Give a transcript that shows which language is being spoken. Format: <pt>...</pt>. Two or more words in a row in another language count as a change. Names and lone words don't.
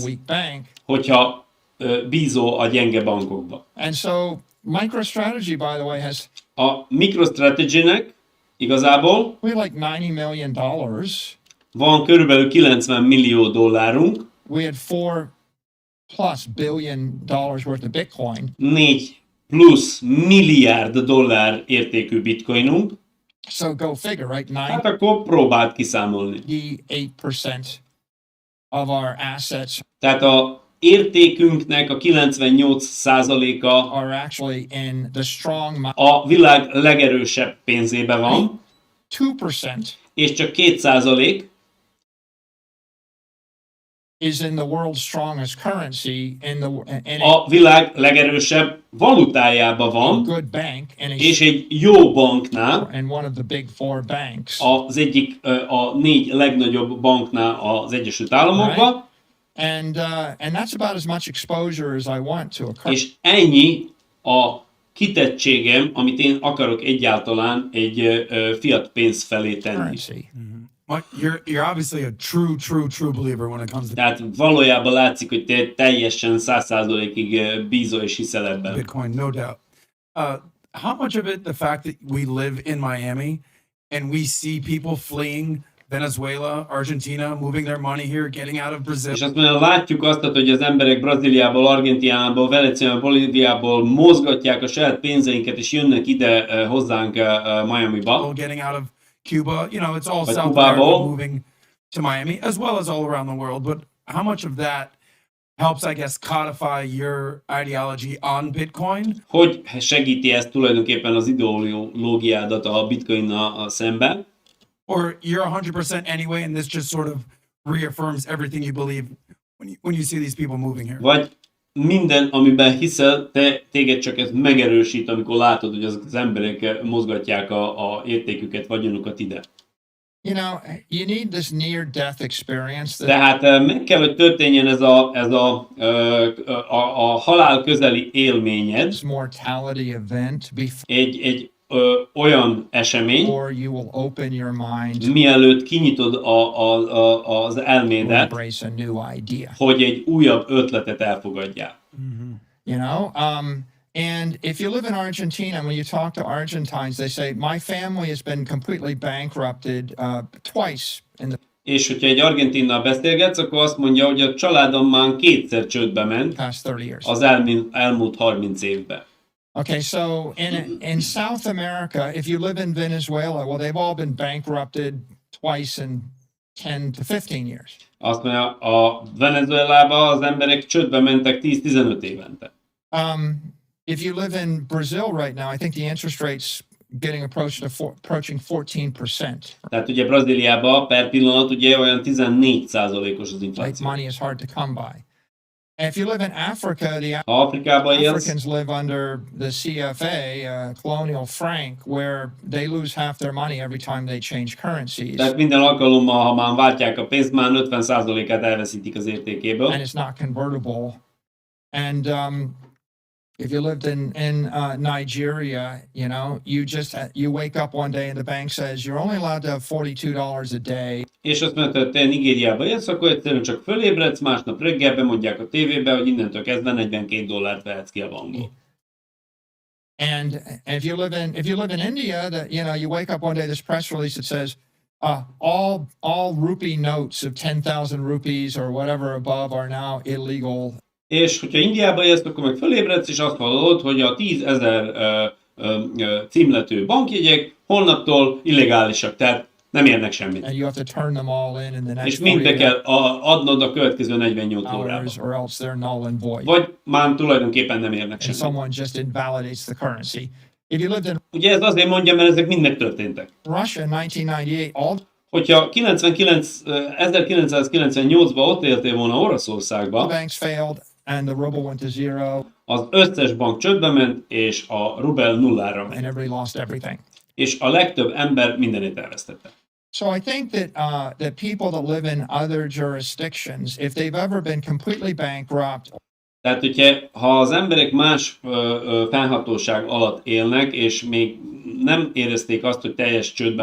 <en>weak bank.</en> <hu>hogyha bízol a gyenge bankokba.</hu> <en>And so MicroStrategy, by the way, has</en> <hu>A MicroStrategy-nek igazából</hu> <en>we have like $90 million.</en> <hu>van körülbelül 90 millió dollárunk,</hu> <en>We had $4+ billion worth of Bitcoin.</en> <hu>4+ milliárd dollár értékű bitcoinunk,</hu> <en>So go figure, right?</en> <hu>hát akkor próbáld kiszámolni.</hu> <en>98% of our assets</en> <hu>Tehát a értékünknek a 98%-a</hu> <en>are actually in the strong</en> <hu>a világ legerősebb pénzében van, 2% és csak 2%</hu> <en>is in the world's strongest currency in</en> <hu>a világ legerősebb valutájában</hu> <en>a</en> <hu>van,</hu> <en>good bank</en> <hu>és egy jó banknál,</hu> <en>and one of the big 4 banks.</en> <hu>az egyik a 4 legnagyobb banknál az Egyesült Államokban,</hu> <en>And that's about as much exposure as I want to a currency.</en> <hu>és ennyi a kitettségem, amit én akarok egyáltalán egy fiat pénz felé tenni.</hu> <en>currency. Well, you're obviously a true believer when it comes to</en> <hu>Tehát valójában látszik, hogy te teljesen 100%-ig bízol és hiszel ebben.</hu> <en>Bitcoin, no doubt. How much of it the fact that we live in Miami and we see people fleeing Venezuela, Argentina, moving their money here, getting out of Brazil,</en> <hu>És azt mondja, látjuk azt, hogy az emberek Brazíliából, Argentinából, Venezuelából, Bolíviából mozgatják a saját pénzeinket, és jönnek ide hozzánk Miamiba.</hu> <en>getting out of Cuba, you know, it's all Like South Cuba, America moving to Miami, as well as all around the world. But how much of that helps, I guess, codify your ideology on Bitcoin?</en> <hu>Hogy segíti ezt tulajdonképpen az ideológiádat a bitcoinnal szemben?</hu> <en>Or you're 100% anyway, and this just sort of reaffirms everything you believe when you see these people moving here?</en> <hu>Vagy minden, amiben hiszel, téged csak ez megerősít, amikor látod, hogy azok az emberek mozgatják a értéküket, vagyonukat ide.</hu> <en>You know, you need this near-death experience that</en> <hu>Tehát meg kell, hogy történjen ez a halál közeli élményed,</hu> <en>this mortality event</en> <hu>egy olyan esemény,</hu> <en>before you will open your mind</en> <hu>mielőtt kinyitod az</hu> <en>to</en> <hu>elmédet,</hu> <en>embrace a new idea.</en> <hu>hogy egy újabb ötletet elfogadjál.</hu> <en>You know, and if you live in Argentina, when you talk to Argentines, they say, my family has been completely bankrupted twice in the</en> <hu>És hogyha egy argentinnal beszélgetsz, akkor azt mondja, hogy a családom már kétszer csődbe ment</hu> <en>past 30 years.</en> <hu>az elmúlt 30 évben.</hu> <en>Okay, so in South America, if you live in Venezuela, well, they've all been bankrupted twice in 10 to 15 years.</en> <hu>Azt mondja, a Venezuelában az emberek csődbe mentek 10-15 évente.</hu> <en>If you live in Brazil right now, I think the interest rate's getting approaching 14%.</en> <hu>Tehát ugye Brazíliában per pillanat ugye olyan 14%-os az</hu> <en>Like</en> <hu>infláció.</hu> <en>money is hard to come by. And if you live in Africa, the</en> <hu>Ha Afrikában élsz,</hu> <en>Africans live under the CFA, colonial franc, where they lose half their money every time they change currencies.</en> <hu>tehát minden alkalommal, ha már váltják a pénzt, már 50%-át elveszítik az értékéből.</hu> <en>And it's not convertible. And if you lived in Nigeria, you know, you wake up one day and the bank says you're only allowed to have $42 a day.</en> <hu>És azt mondta, hogy te Nigériába élsz, akkor egyszerűen csak fölébredsz, másnap reggelben mondják a tévébe, hogy innentől kezdve $42 vehetsz ki a bankból.</hu> <en>And if you live in India, that you know, you wake up one day, this press release that says all rupee notes of 10,000 rupees or whatever above are now illegal.</en> <hu>És hogyha Indiába élsz, akkor meg fölébredsz, és azt hallod, hogy a 10,000 címletű bankjegyek holnaptól illegálisak, tehát nem érnek semmit.</hu> <en>And you have to turn them all in the next</en> <hu>És mind be 48 kell adnod a következő 48 órában.</hu> <en>hours, or else they're null and void.</en> <hu>Vagy már tulajdonképpen nem érnek</hu> <en>And</en> <hu>semmit.</hu> <en>someone just invalidates the currency. If you lived in</en> <hu>Ugye ez azért mondja, mert ezek mind megtörténtek.</hu> <en>Russia in 1998, all</en> <hu>Hogyha 1998-ban ott éltél volna</hu> <en>the</en> <hu>Oroszországban,</hu> <en>banks failed and the ruble went to zero</en> <hu>az összes bank csődbe ment, és a rubel nullára ment.</hu> <en>and everybody lost everything.</en> <hu>És a legtöbb ember mindenét elvesztette.</hu> <en>So I think that that people that live in other jurisdictions, if they've ever been completely bankrupt</en> <hu>Tehát, ha az emberek más fennhatóság alatt élnek, és még nem érezték azt, hogy teljes csődbe</hu>